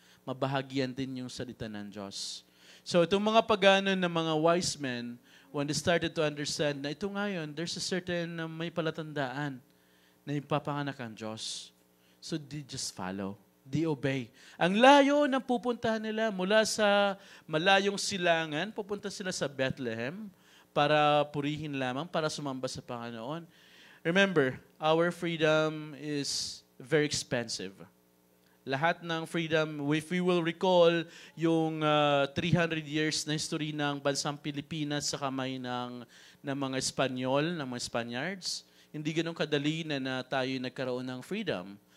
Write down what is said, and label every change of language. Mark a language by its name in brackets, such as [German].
[Filipino] Mabahagyan din yung salita ng Diyos. So itong mga pagano ng mga wise men, [English] when they started to understand [Filipino] na ito ngayon, [English] there's a certain [Filipino] may palatandaan na ipapanganak ang Diyos. [English] So they just follow. They obey. [Filipino] Ang layo ng pupuntahan nila mula sa malayong silangan, pupunta sila sa Bethlehem para purihin lamang, para sumamba sa Panginoon. [English] Remember, our freedom is very expensive. [Filipino] Lahat ng freedom, [English] if we will recall [Filipino] yung 300 years na history ng bansang Pilipinas sa kamay ng mga Espanyol, ng mga Spaniards, hindi ganun kadali na tayo nagkaroon ng freedom.